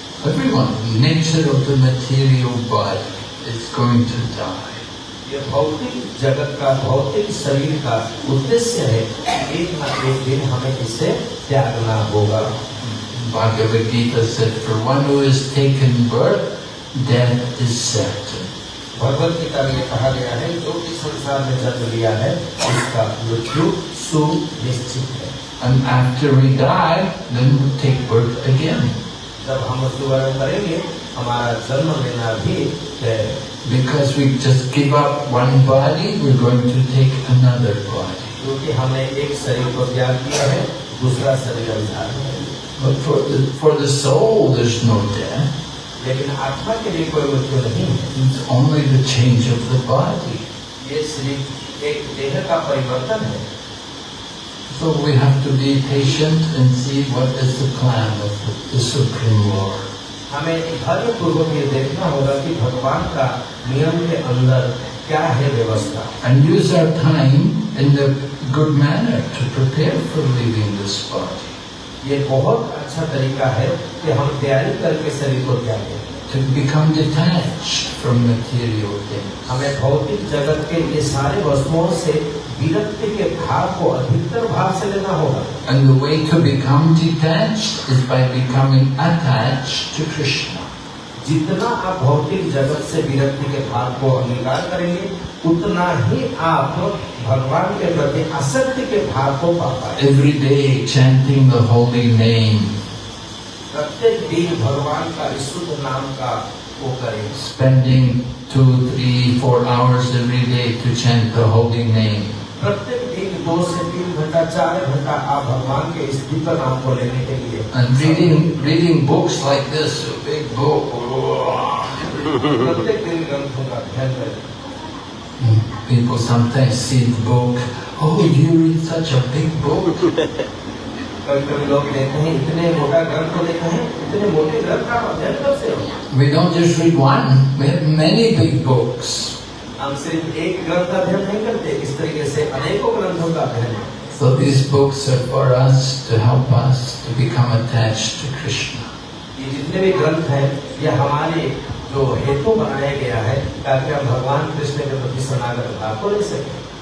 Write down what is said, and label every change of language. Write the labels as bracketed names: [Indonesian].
[English] Everyone, nature of the material body is going to die. [Hindi] ये भौतिक जगत का, भौतिक शरीर का उद्देश्य है कि एक न एक दिन हमें इसे त्यागना होगा। [English] Bhagavad Gita said, for one who has taken birth, death is certain. [Hindi] Bhagavad Gita में कहा गया है जो इस संसार में जन्म लिया है उसका मृत्यु सुनिश्चित है। [English] And after we die, then we take birth again. [Hindi] जब हम मृत्युवरण करेंगे हमारा जन्म लेना भी है। [English] Because we just give up one body, we're going to take another body. [Hindi] क्योंकि हमने एक शरीर को त्याग दिया है, दूसरा शरीर धारण है। [English] But for the soul, there's no death. [Hindi] लेकिन आत्मा के लिए कोई मृत्यु नहीं है। [English] It's only the change of the body. [Hindi] ये सिर्फ एक देह का परिवर्तन है। [English] So we have to be patient and see what is the plan of the Supreme Lord. [Hindi] हमें धैर्य पूर्वक ये देखना होगा कि भगवान का नियम के अंदर क्या है व्यवस्था। [English] And use our time in the good manner to prepare for leaving this body. [Hindi] ये बहुत अच्छा तरीका है कि हम तैयारी करके शरीर को त्यागें। [English] To become detached from material things. [Hindi] हमें भौतिक जगत के ये सारे वस्तुओं से विरक्ति के भाव को अधिकतर भाव से लेना होगा। [English] And the way to become detached is by becoming attached to Krishna. [Hindi] जितना आप भौतिक जगत से विरक्ति के भाव को अंगीकार करेंगे उतना ही आप भगवान के प्रति आसक्ति के भाव को पा पाएंगे। [English] Every day chanting the holy name. [Hindi] प्रत्येक दिन भगवान का विशुद्ध नाम का वो करें। [English] Spending 2, 3, 4 hours every day to chant the holy name. [Hindi] प्रत्येक दिन 2 से 3 घंटा 4 घंटा आप भगवान के इस दिव्य नाम को लेने के लिए [English] And reading books like this, a big book. [Hindi] प्रत्येक दिन ग्रंथों का अध्ययन करें। [English] People sometimes see the book. Oh, you read such a big book. [Hindi] कभी लोग देखते हैं इतने मोटा ग्रंथ को देखते हैं, इतने मोटे ग्रंथ का अध्ययन कब से हो? [English] We don't just read one. We have many big books. [Hindi] हम सिर्फ एक ग्रंथ का अध्ययन नहीं करते, इस तरीके से अनेकों ग्रंथों का अध्ययन है। [English] So these books are for us to help us to become attached to Krishna. [Hindi] ये जितने भी ग्रंथ हैं, ये हमारे जो हेतु बनाया गया है ताकि हम भगवान कृष्ण के प्रति शरणागत भाव को ले सकें।